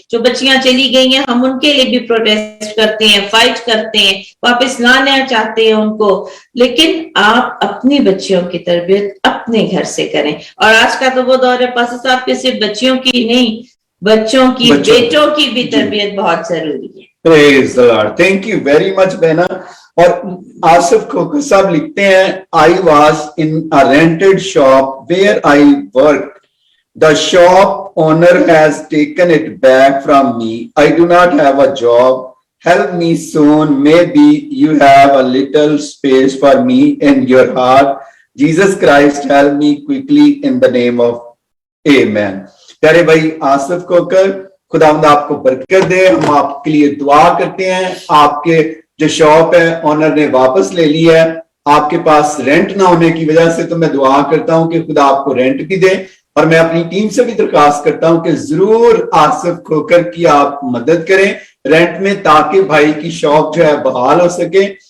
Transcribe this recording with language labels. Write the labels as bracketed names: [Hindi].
[Urdu] جو بچیاں چلی گئی ہیں ہم ان کے لیے بھی پروٹیسٹ کرتے ہیں, فائٹ کرتے ہیں, واپس لانا چاہتے ہیں ان کو. لیکن آپ اپنی بچیوں کی تربیت اپنے گھر سے کریں. اور آج کا تو وہ دور ہے پاسا صاحب کے صرف بچیوں کی نہیں, بچوں کی بیٹوں کی بھی تربیت بہت ضروری ہے. [English] Praise the Lord. Thank you very much, بہنا. [Urdu] اور آصف کھوکھر صاحب لکھتے ہیں, [English] I was in a rented shop where I worked. The shop owner has taken it back from me. I do not have a job. Help me soon. Maybe you have a little space for me in your heart. Jesus Christ, help me quickly in the name of Amen. [Urdu] پیارے بھائی آصف کھوکھر, خداوند آپ کو برکت دے. ہم آپ کے لیے دعا کرتے ہیں. آپ کے جو شاپ ہے اونر نے واپس لے لی ہے, آپ کے پاس رینٹ نہ ہونے کی وجہ سے, تو میں دعا کرتا ہوں کہ خدا آپ کو رینٹ بھی دے. اور میں اپنی ٹیم سے بھی درخواست کرتا ہوں کہ ضرور آصف کھوکھر کی آپ مدد کریں رینٹ میں, تاکہ بھائی کی شاپ جو ہے بحال ہو سکے.